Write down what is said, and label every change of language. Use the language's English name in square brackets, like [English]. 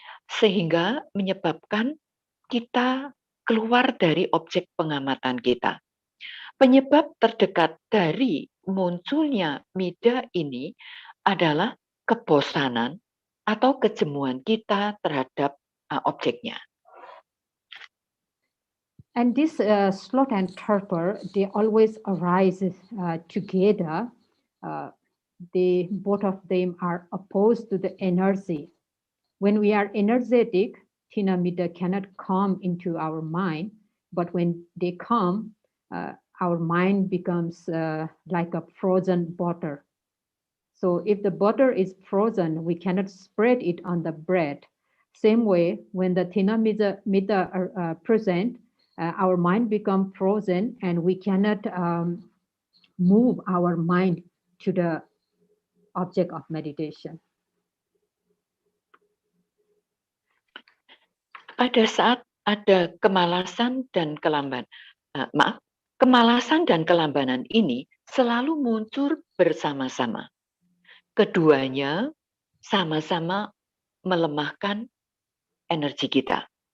[Indonesian] Sehingga menyebabkan kita keluar dari objek pengamatan kita. Penyebab terdekat dari munculnya Middha ini adalah kebosanan atau kejemuan kita terhadap objeknya. [English] And this sloth and torpor, they always arise together. Both of them are opposed to the energy. When we are energetic, Tina Middha cannot come into our mind, but when they come, our mind becomes like a frozen butter. So if the butter is frozen, we cannot spread it on the bread. Same way, when the Tina Middha are present, our mind becomes frozen and we cannot move our mind to the object of meditation. [Indonesian] Pada saat ada kemalasan dan kemalasan dan kelambanan ini selalu muncul bersama-sama. Keduanya sama-sama melemahkan energi kita.